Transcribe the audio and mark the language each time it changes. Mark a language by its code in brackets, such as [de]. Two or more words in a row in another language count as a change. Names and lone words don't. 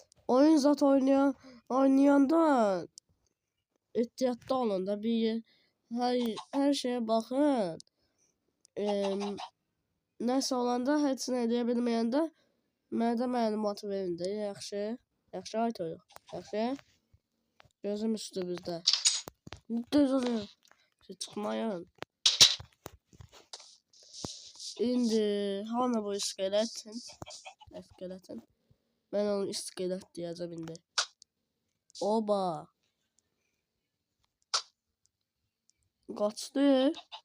[az] oyun zat oynayanda ehtiyatlı olun da bir [tr] her şeye bakın. [az] Nəsə olanda heç nə edə bilməyəndə mənə məlumat verin də. Yaxşı. Yaxşı ay toyuq. Yaxşı. Gözüm üstümüzdə. [tr] Düz oluyor. Çıkmayın. [az] İndi hani bu iskeletin? İskeletin. [tr] Ben onu iskelet diyeceğim indi. Oba. Kaçtı.